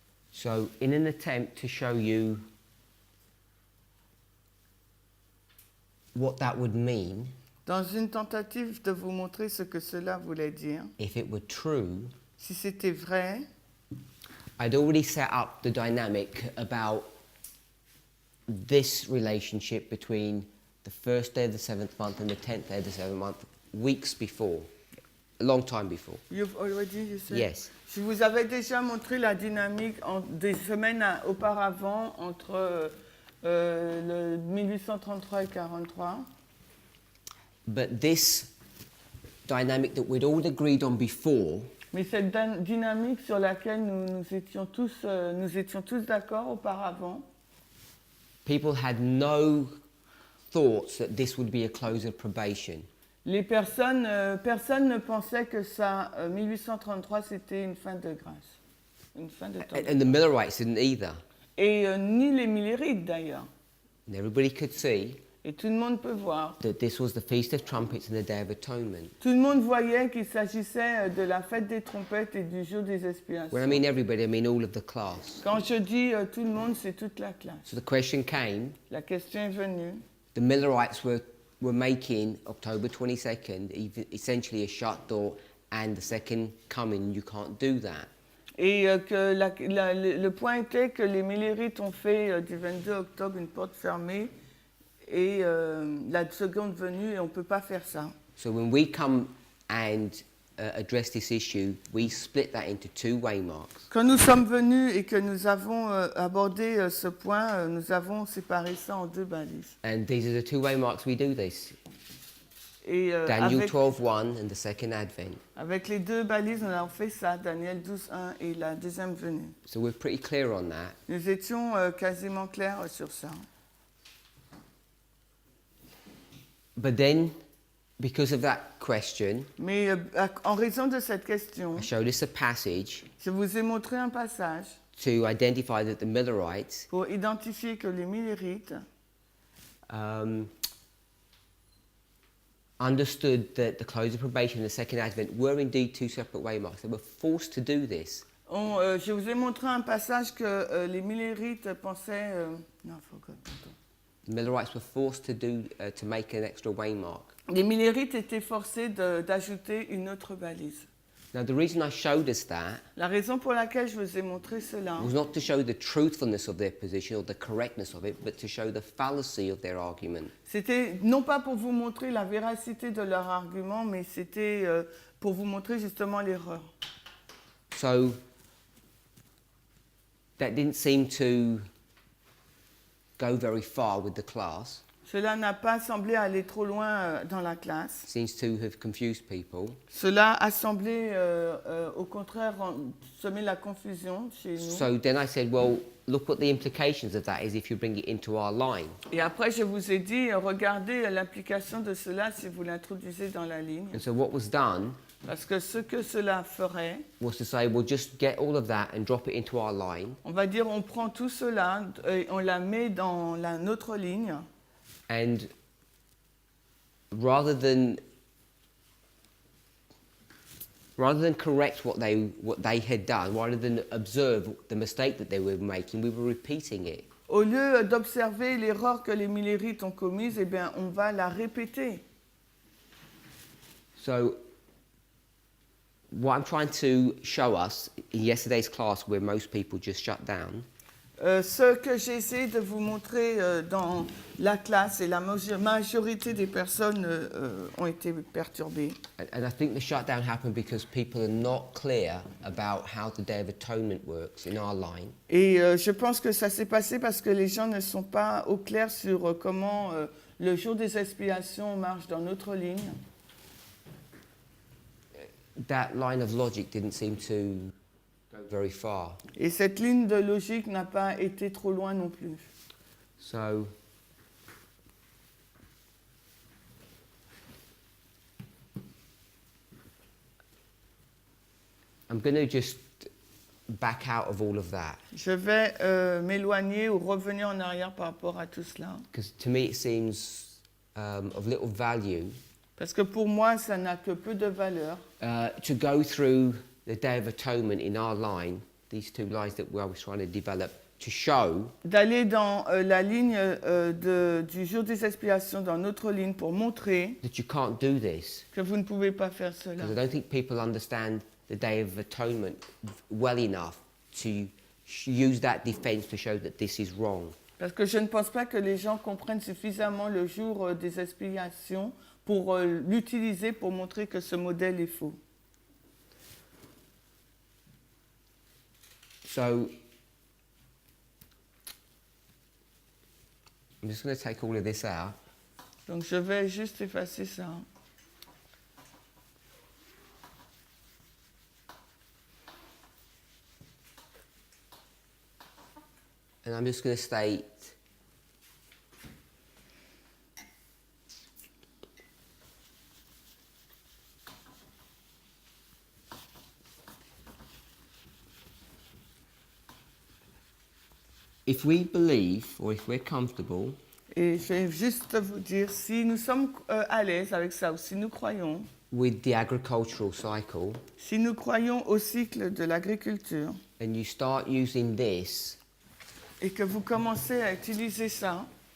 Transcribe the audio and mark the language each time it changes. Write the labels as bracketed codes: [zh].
[en] So in an attempt to show you what that would mean, [fr] Dans une tentative de vous montrer ce que cela voulait dire, [en] if it were true, [fr] si c'était vrai, [en] I'd already set up the dynamic about this relationship between the first day of the seventh month and the 10th day of the seventh month, weeks before, a long time before. you've already, you said? Yes. [fr] Je vous avais déjà montré la dynamique des semaines auparavant entre le 1833 et 43. [en] But this dynamic that we'd all agreed on before [fr] Mais cette dynamique sur laquelle nous étions tous d'accord auparavant, [en] people had no thoughts that this would be a close of probation. [fr] personne ne pensait que ça, 1833, c'était une fin de grâce, une fin de temps. [en] And the Millerites didn't either. [fr] Et ni les Millérites d'ailleurs. [en] And everybody could see [fr] Et tout le monde peut voir. [en] that this was the Feast of Trumpets and the Day of Atonement. [fr] Tout le monde voyait qu'il s'agissait de la fête des trompettes et du jour des expiations. [en] When I mean everybody, I mean all of the class. [fr] Quand je dis tout le monde, c'est toute la classe. [en] So the question came, [fr] La question est venue. [en] the Millerites were making October 22nd essentially a shut door and the second coming, you can't do that. [fr] Et que le point était que les Millérites ont fait du 22 octobre une porte fermée et la seconde venue, et on ne peut pas faire ça. [en] So when we come and address this issue, we split that into two waymarks. [fr] Quand nous sommes venus et que nous avons abordé ce point, nous avons séparé ça en deux balises. [en] And these are the two waymarks we do this. [fr] Et [en] Daniel 12:1 and the second advent. [fr] avec les deux balises, on a fait ça, Daniel 12:1 et la deuxième venue. [en] So we're pretty clear on that. [fr] Nous étions quasiment clairs sur ça. [en] But then, because of that question, [fr] Mais en raison de cette question, [en] I showed us a passage [fr] je vous ai montré un passage [en] to identify that the Millerites [fr] pour identifier que les Millérites [en] understood that the close of probation and the second advent were indeed two separate waymarks. They were forced to do this. [fr] Je vous ai montré un passage que les Millérites pensaient... non, faut que... [en] The Millerites were forced to make an extra waymark. [fr] Les Millerites étaient forcés d'ajouter une autre balise. [en] Now, the reason I showed us that [fr] La raison pour laquelle je vous ai montré cela, [en] was not to show the truthfulness of their position or the correctness of it, but to show the fallacy of their argument. [fr] c'était non pas pour vous montrer la véracité de leur argument, mais c'était pour vous montrer justement l'erreur. [en] So, that didn't seem to go very far with the class. [fr] Cela n'a pas semblé aller trop loin dans la classe. [en] Seems to have confused people. [fr] Cela a semblé, au contraire, semer la confusion chez nous. [en] So then I said, well, look what the implications of that is if you bring it into our line. [fr] Et après, je vous ai dit, regardez l'implication de cela si vous l'introduisez dans la ligne. [en] And so what was done [fr] Parce que ce que cela ferait, [en] was to say, well, just get all of that and drop it into our line. [fr] on va dire, on prend tout cela et on la met dans notre ligne. [en] And rather than correct what they had done, rather than observe the mistake that they were making, we were repeating it. [fr] Au lieu d'observer l'erreur que les Millerites ont commise, eh bien, on va la répéter. [en] So what I'm trying to show us in yesterday's class, where most people just shut down, [fr] Ce que j'essaie de vous montrer dans la classe, et la majorité des personnes ont été perturbées. [en] and I think the shutdown happened because people are not clear about how the Day of Atonement works in our line. [fr] Et je pense que ça s'est passé parce que les gens ne sont pas au clair sur comment le jour des expiations marche dans notre ligne. [en] That line of logic didn't seem to go very far. [fr] Et cette ligne de logique n'a pas été trop loin non plus. [en] So I'm going to just back out of all of that, [fr] Je vais m'éloigner ou revenir en arrière par rapport à tout cela. [en] because to me it seems of little value [fr] Parce que pour moi, ça n'a que peu de valeur [en] to go through the Day of Atonement in our line, these two lines that I was trying to develop, to show [fr] d'aller dans la ligne du jour des expiations, dans notre ligne, pour montrer [en] that you can't do this. [fr] que vous ne pouvez pas faire cela. [en] Because I don't think people understand the Day of Atonement well enough to use that defense to show that this is wrong. [fr] Parce que je ne pense pas que les gens comprennent suffisamment le jour des expiations pour l'utiliser pour montrer que ce modèle est faux. [en] So I'm just going to take all of this out. [fr] Donc je vais juste effacer ça. [en] And I'm just going to state if we believe or if we're comfortable [fr] Et je vais juste vous dire, si nous sommes à l'aise avec ça, ou si nous croyons, [en] with the agricultural cycle [fr] si nous croyons au cycle de l'agriculture, [en] and you start using this [fr] et que vous commencez à utiliser ça,